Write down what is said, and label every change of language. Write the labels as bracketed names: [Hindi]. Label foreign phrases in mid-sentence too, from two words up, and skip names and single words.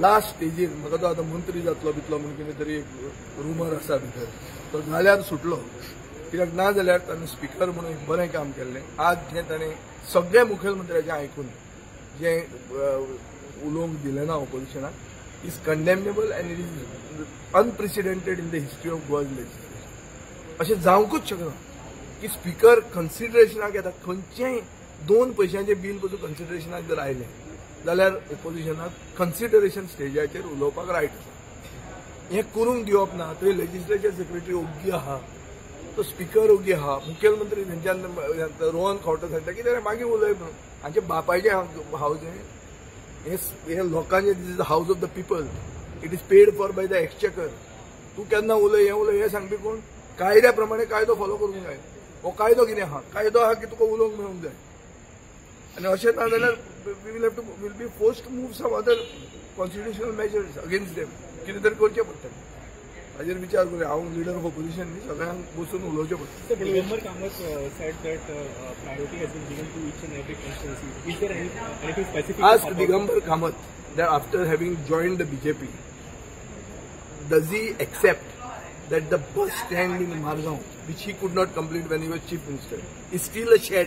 [Konkani] लास्ट स्टेजीर म्हाका तो आतां मंत्री जातलो बितलो म्हणून कितें तरी एक रुमर आसा भितर, तो जाल्यार सुटलो. कित्याक ना जाल्यार ताणें स्पिकर म्हणून एक बरें काम केल्लें. आज जें ताणें सगळ्या मुखेलमंत्र्याचें आयकून जें उलोवंक दिलें ना ऑपोजिशनाक [English] is condemnable and it is unprecedented in the history of Goa's legislation. [Konkani] अशें जावंकूच शकना की स्पीकर कन्सिडरेशनाक येता. खंयचेंय 2 पयशांचें बील पसून कन्सिडरेशनाक जर आयलें जाल्यार ओपोजिशनाक कन्सिडरेशन स्टेजाचेर उलोवपाक रायट आसा. हें करूंक दिवप ना. थंय [English] legislature secretary [Konkani] ओग्गी आहा, तो स्पीकर ओग्गी आहा, मुखेलमंत्री थंयच्यान रोहन खंवटो सांगता की तेणें मागीर उलय म्हणून. हांचे बापायचें हावज हे लोकांचे [English] this is the house of the people, it is paid for by the exchequer. [Konkani] तूं केन्ना उलय हें सांगपी कोण? कायद्या प्रमाणे कायदो फॉलो करूंक जाय. हो कायदो कितें आहा? कायदो आहा की तुका उलोवंक मेळूंक जाय. आनी अशें ना जाल्यार [English] will be forced to move some other constitutional measures against them. [Konkani] कितें तरी करचें पडटलें. हाजेर विचार करूया. हांव [English] leader of opposition [Konkani] न्ही, सगळ्यांक बसून उलोवचें पडटलें. [English] दिगंबर कामत said that priority has been given to each and every constituency. Is there anything specific? Ask Digambar Kamath that after having joined the BJP, does he accept that the bus stand in Margaon, which he could not complete when he was chief minister, is still a shed?